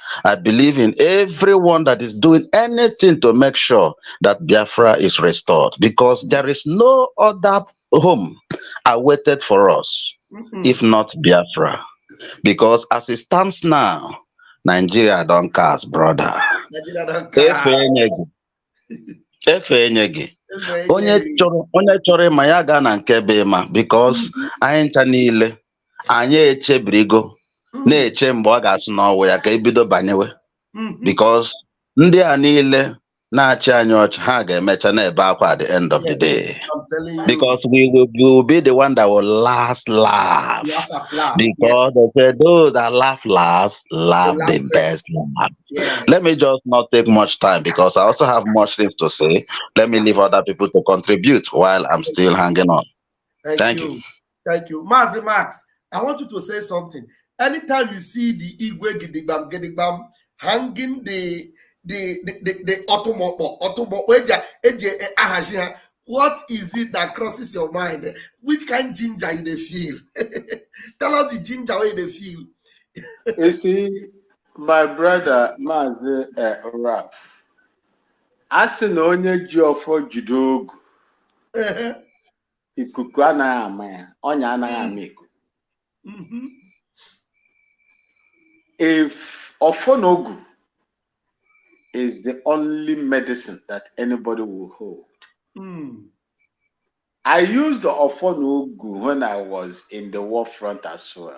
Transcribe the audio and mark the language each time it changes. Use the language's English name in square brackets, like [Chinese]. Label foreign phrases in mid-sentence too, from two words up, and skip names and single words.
[English] I believe in everyone that is doing anything to make sure that Biafra is restored. Because there is no other home awaited for us, if not Biafra. Because as it stands now, Nigeria don't cast, brother. Nigeria don't cast. [Igbo] Onye chọrọ ịma ya gaa na nke be ịma, because anyị ncha niile anyị echebirigo na-eche mgbe ọ ga-asị n'ọwụ ya ka ebido banyewe, because ndị a niile na-achị anyị ọchị ha ga-emecha na-ebe akwa [English] at the end of the day, because we will be the one that will laugh, because they say those that laugh last laugh the best laugh. Let me just not take much time, because I also have much things to say. Let me leave other people to contribute while I'm still hanging on. Thank you. Thank you. Mazi Max, I want you to say something. Anytime you see the Igwe Gidigbam hanging the what is it that crosses your mind? Which kind of ginger you feel? Tell us the ginger way they feel. You see, my brother Mazi Raf, [Igbo] asị na onye ji ọfọ jide ogu, ikuku anaghị ama ya, ọnya anaghị ama ikuku. [English] If Ofonogu is the only medicine that anybody will hold. I used the Ofonogu when I was in the war front as well.